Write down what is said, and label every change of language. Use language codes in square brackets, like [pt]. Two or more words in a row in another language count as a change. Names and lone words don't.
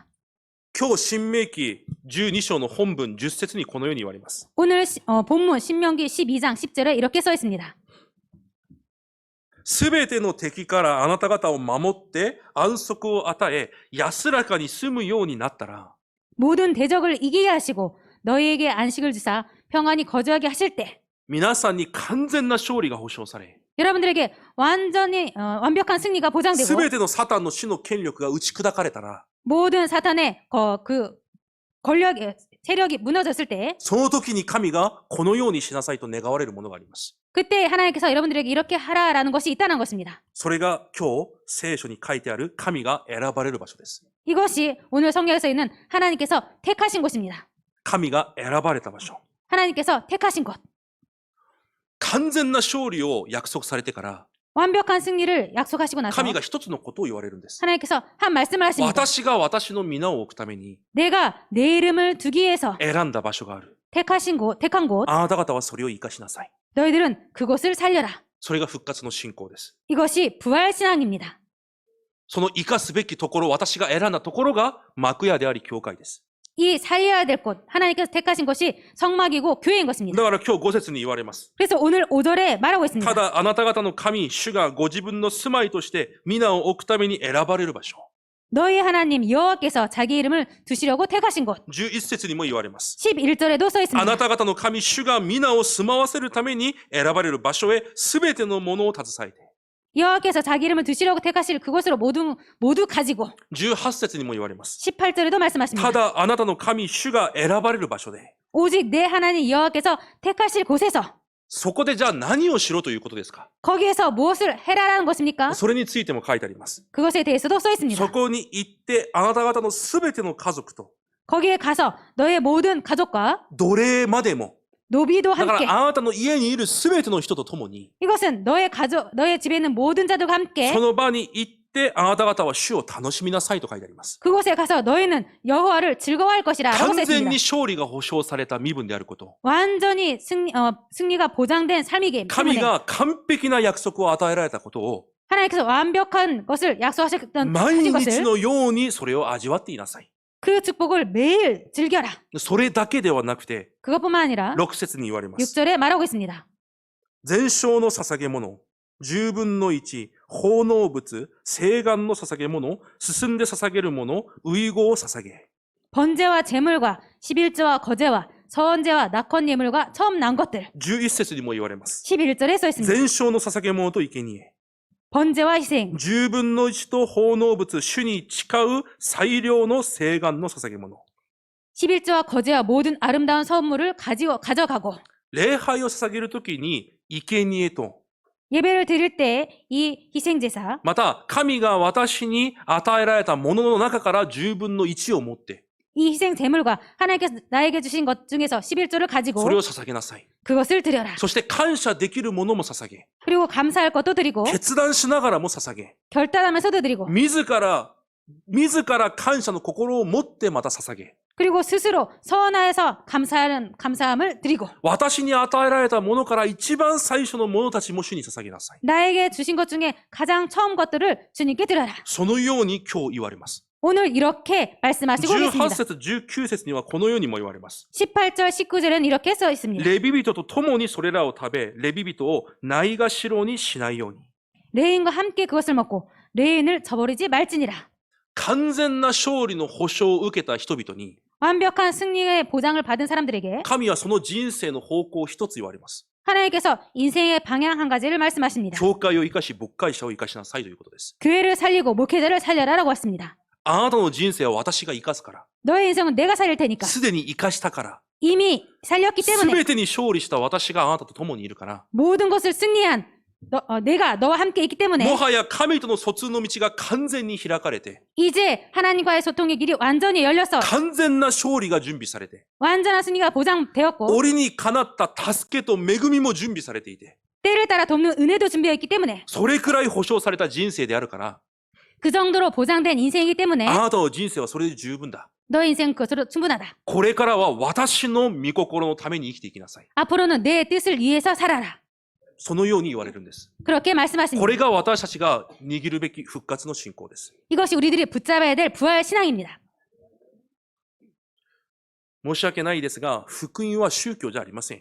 [ja] 今日、新明記12章の本文10節にこのように言われます。 [ko] 오늘 본문 신명기 12장 10절에 이렇게 써 있습니다. [ja] すべての敵からあなた方を守って安息を与え、安らかに住むようになったら、 [ko] 모든 대적을 이기게 하시고 너희에게 안식을 주사 평안히 거주하게 하실 때 [ja] 皆さんに完全な勝利が保証され、 [ko] 여러분들에게 완전히 완벽한 승리가 [ja] す [ko] 보장되고 [ja] べてのサタンの死の権力が打ち砕かれたら、 [ko] 모든 사탄의 그 세력이 무너졌을 때 [ja] その時に神がこのようにしなさいと願われるものがあります。 [ko] 그때 하나님께서 여러분들에게 이렇게 하라라는 것이 있다는 것입니다. [ja] それが今日聖書に書いてある神が選ばれる場所です。 [ko] 이것이 오늘 성경에서 있는 하나님께서 택하신 곳입니다. [ja] 神が選ばれた場所。 [ko] 하나님께서 택하신 곳. [ja] 完全な勝利を約束されてから、 [ko] 완벽한 승리를 약속하시고 나서 [ja] 神が一つのことを言われるんです。 [ko] 하나님께서 한 말씀을 하십니다. [ja] 私が私の皆を置くために [ko] 내가 내 이름을 두기 위해서 [ja] 選んだ場所がある。 [ko] 택한 곳, [ja] あなた方はそれを生かしなさい。 [ko] 너희들은 그곳을 살려라. [ja] それが復活の信仰です。 [ko] 이것이 부활신앙입니다. [ja] その生かすべきところ、私が選んだところが幕屋であり教会です。 [ko] 이 살려야 될 곳, 하나님께서 택하신 것이 성막이고 교회인 것입니다. [ja] だから今日5節に言われます。 [ko] 그래서 오늘 5절에 말하고 있습니다. [ja] ただあなた方の神、主がご自分の住まいとして皆を置くために選ばれる場所。 [ko] 너희 하나님 여호와께서 자기 이름을 두시려고 택하신 곳. [ja] 11 節にも言われます。 [ko] 11절에도 써 [ja] あ [ko] 있습니다. [ja] なた方の神、主が皆を住まわせるために選ばれる場所へ全てのものを携えて。 [ko] 여호와께서 자기 이름을 두시려고 택하실 그곳으로 모두 가지고 [ja] 18 節にも言われます。 [ko] 18절에도 [ja] た [ko] 말씀하십니다. [ja] だあなたの神、主が選ばれる場所で、 [ko] 오직 내 하나님 여호와께서 택하실 곳에서 [ja] そこでじゃあ何をしろということですか？ [ko] 거기에서 무엇을 해라라는 것입니까? [ja] それについても書いてあります。 [ko] 그것에 대해서도 써 [ja] そ [ko] 있습니다. [ja] こに行ってあなた方の全ての家族と [ko] 거기에 가서 너의 모든 가족과 [ja] 奴隷までも、 [ko] 노비도 [ja] だか [ko] 함께 [ja] らあなたの家にいる全ての人と共に [ko] 이것은 너의 가족, 너의 집에 있는 모든 자들과 함께 [ja] その場に行ってあなた方は主を楽しみなさいと書いてあります。 [ko] 그곳에 가서 너희는 여호와를 즐거워할 것이라 라고 [ja] 完 [ko] 써 [ja] 全 [ko] 있습니다. [ja] に勝利が保証された身分であること。 [ko] 완전히 승리가 보장된 삶이기 [ja] 神 [ko] 때문에 [ja] が完璧な約束を与えられたことを [ko] 하나님께서 완벽한 것을 약속하셨던 [ja] 毎 [ko] 하신 [ja] 日 [ko] 것을 [ja] のようにそれを味わっていなさい。 [ko] 그 축복을 매일 즐겨라. [ja] それだけではなくて、 [ko] 그것뿐만 아니라 [ja] 6 節に言われます。 [ko] 6절에 말하고 있습니다. [ja] 全焼の捧げ物、10分の1、奉納物、聖願の捧げ物、進んで捧げるもの、遺語を捧げ。 [ko] 번제와 제물과 11조와 거제와 서언제와 낙헌 예물과 처음 난 것들. [ja] 11 節にも言われます。 [ko] 11절에 써 있습니다. [ja] 全焼の捧げ物と生贄。 [ko] 번제와 희생, [ja] 10 分の1と奉納物、主に誓う最良の聖願の捧げ物。 [ko] 11조와 거제와 모든 아름다운 선물을 가져가고 [ja] 礼拝を捧げるときに、生贄と、 [ko] 예배를 드릴 때 이 희생제사, [ja] また神が私に与えられたものの中から10分の1を持って、 [ko] 이 희생 제물과 하나님께서 나에게 주신 것 중에서 11조를 가지고 [ja] それを捧げなさい。 [ko] 그것을 드려라. [ja] そして感謝できるものも捧げ、 [ko] 그리고 감사할 것도 드리고 [ja] 決断しながらも捧げ、 [ko] 결단하면서도 드리고 [ja] 自ら感謝の心を持ってまた捧げ、 [ko] 그리고 스스로 서원하여서 감사함을 드리고 [ja] 私に与えられたものから一番最初のものたちも主に捧げなさい。 [ko] 나에게 주신 것 중에 가장 처음 것들을 주님께 드려라. [ja] そのように今日言われます。 [ko] 오늘 이렇게 말씀하시고 [ja] 18 [ko] 계십니다. [ja] 節、19節にはこのようにも言われます。 [ko] 18절, 19절에는 이렇게 써 있습니다. [ja] レビ人と共にそれらを食べ、レビ人をないがしろにしないように。 [ko] 레인과 함께 그것을 먹고 레인을 저버리지 말지니라. [ja] 完全な勝利の保証を受けた人々に、 [ko] 완벽한 승리의 보장을 받은 사람들에게 [ja] 神はその人生の方向を一つ言われます。 [ko] 하나님께서 인생의 방향 한 가지를 말씀하십니다. [ja] 教会を生かし、牧会者を生かしなさいということです。 [ko] 교회를 살리고 목회자를 살려라라고 했습니다. [ja] あなたの人生は私が生かすから、 [ko] 너의 인생은 내가 살릴 테니까 [ja] すでに生かしたから、 [ko] 이미 살렸기 [ja] す [ko] 때문에 [ja] べてに勝利した私があなたと共にいるから、 [ko] 모든 것을 승리한 내가 너와 함께 있기 때문에 [ja] もはや神との疎通の道が完全に開かれて、 [ko] 이제 하나님과의 소통의 길이 완전히 열려서 [ja] 完全な勝利が準備されて、 [ko] 완전한 승리가 보장되었고 [ja] 折にかなった助けと恵みも準備されていて、 [ko] 때를 따라 돕는 은혜도 준비되어 있기 때문에 [ja] それくらい保証された人生であるから、 [ko] 그 정도로 보장된 인생이기 때문에 [ja] あなたの人生はそれで十分だ。 [ko] 너의 인생은 그것으로 충분하다. [ja] これからは私の御心のために生きていきなさい。 [ko] 앞으로는 내 뜻을 위해서 살아라. [ja] そのように言われるんです。 [ko] 그렇게 [ja] こ [ko] 말씀하십니다. [ja] れが私たちが握るべき復活の信仰です。 [ko] 이것이 우리들이 붙잡아야 될 부활 신앙입니다. [ja] 申し訳ないですが、福音は宗教じゃありません。